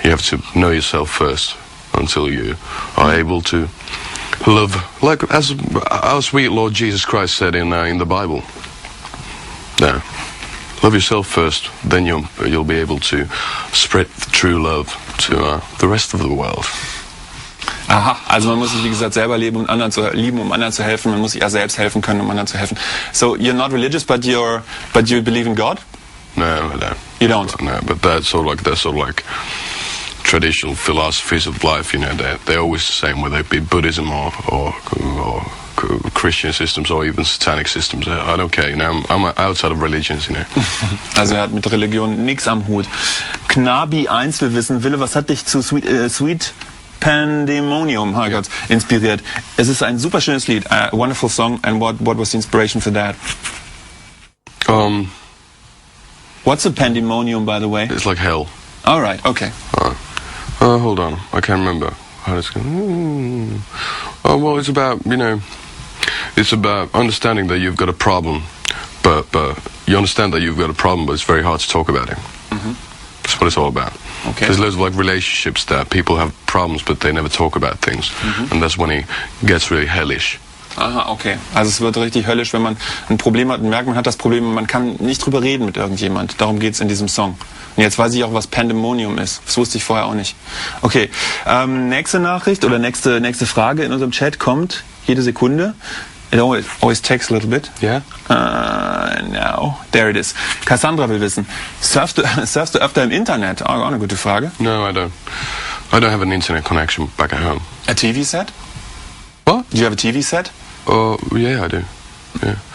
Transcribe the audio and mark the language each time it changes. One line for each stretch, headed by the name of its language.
English: You have to know yourself first until you are able to love, like as our sweet Lord Jesus Christ said in the Bible. Yeah. Love yourself first, then you'll be able to spread the true love to the rest of the world.
German: Aha, also man muss sich wie gesagt selber lieben, um anderen zu helfen. Man muss sich ja selbst helfen können, um anderen zu helfen.
English: So you're not religious, but you believe in God? No, I don't. You don't? No, but that's sort of like traditional philosophies of life. You know, they're always the same, whether it be Buddhism or Christian systems or even satanic systems. I don't care. You know, I'm outside of religions. You know.
German: Also er hat mit Religion nichts am Hut. Knabi 1 will wissen, Ville, was hat dich zu Sweet Pandemonium inspiriert? Es ist ein super schönes Lied,
English: a wonderful song, and what was the inspiration for that? What's a pandemonium, by the way? It's like hell. All right, okay. Hold on, I can't remember how it's going. Oh well, it's about it's about understanding that you've got a problem, but you understand that you've got a problem, but it's very hard to talk about it. That's what it's all about. Okay. There's loads of like relationships that people have problems, but they never talk about things, and that's when it gets really hellish. Aha, okay.
German: Also es wird richtig höllisch, wenn man ein Problem hat und merkt, man hat das Problem und man kann nicht drüber reden mit irgendjemand. Darum geht's in diesem Song. Und jetzt weiß ich auch, was Pandemonium ist. Das wusste ich vorher auch nicht. Okay, nächste Nachricht oder nächste Frage in unserem Chat kommt jede Sekunde.
English: It always takes a little bit. Yeah. Now, there it is.
German: Cassandra will wissen, surfst du öfter im Internet? Auch eine gute Frage.
English: No, I don't. I don't have an internet connection back at home. A TV set? What? Do you have a TV set? Yeah, I do. Yeah.